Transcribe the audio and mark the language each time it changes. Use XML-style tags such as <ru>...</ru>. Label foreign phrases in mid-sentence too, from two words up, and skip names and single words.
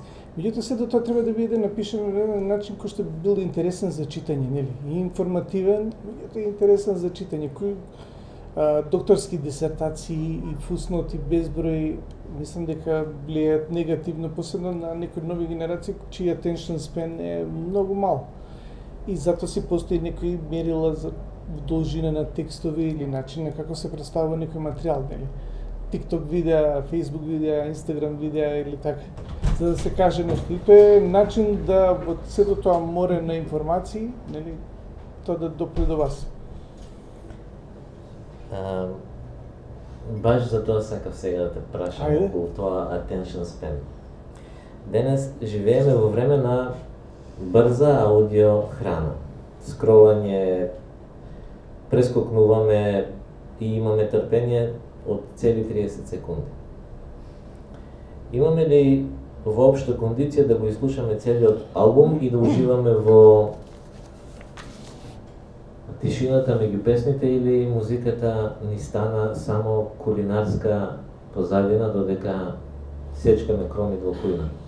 <mk>Меѓутоа се до тоа треба да биде напишано на еден начин кој што бил интересен за читање, нели, и информативен, меѓутоа интересен за читање, кој докторски дисертации и фусноти безброј, мислам дека влијаат негативно, посебно на некои нови генерации, чија</mk> <en>attention span</en> <mk>е многу мал. И затоа си постои некои мерила за должина на текстови или начин на како се представува некој материјал, нели. TikTok видеа, Facebook видеа, Instagram видеа или така, за да се каже нешто. И тоа е начин да во сето тоа море на информации, нели, тоа да допре до вас. Баш за тоа сакав сега да те прашам околу тоа</mk> <en>attention span.</en> <mk>Денес живееме во време на брза аудио храна. Скролање, прескокнуваме и имаме трпение од цели 30 секунди. Имаме ли воопшто кондиција да го изслушаме целиот албум и да уживаме во тишината меѓу песните, или музиката ни стана само кулинарска позадина додека сечкаме кромит во кујна?</mk>